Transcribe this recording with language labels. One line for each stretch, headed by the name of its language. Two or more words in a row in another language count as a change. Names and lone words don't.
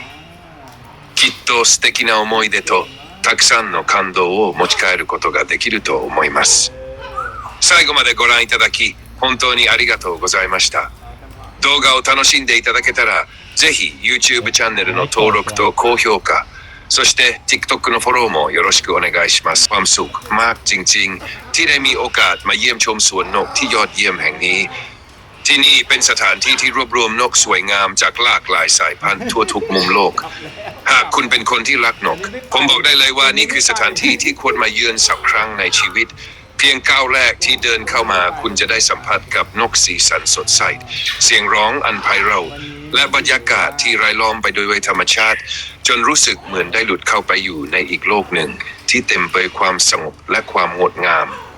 Japanese: きっと素敵な思い出とたくさんの感動を持ち帰ることができると思います。最後までご覧いただき、本当にありがとうございました。動画を楽しんでいただけたら、ぜひ YouTube チャンネルの登録と高評価、そして TikTok のフォローもよろしくお願いします。
Thai: ความสุขมากจริงๆที่ได้มีโอกาสมาเยี่ยมชมสวนนกที่ยอดเยี่ยมแห่งนี้ ที่นี่เป็นสถานที่ที่รวบรวมน กสวยงามจากหลากหลายสายพันธุ์ทั่วทุกมุมโลก หากคุณเป็นคนที่รักนก ผมบอกได้เลยว่านี่คือสถานที่ที่ควรมาเยือนสักครั้งในชีวิต เพียงก้าวแรกที่เดินเข้ามาคุณจะได้สัมผัสกับนกสีสันสดใส เสียงร้องอันไพเราะและบรรยากาศที่รายล้อมไปด้วยธรรมชาติ จนรู้สึกเหมือนได้หลุดเข้าไปอยู่ในอีกโลกหนึ่งที่เต็มไปด้วยความสงบและความงดงาม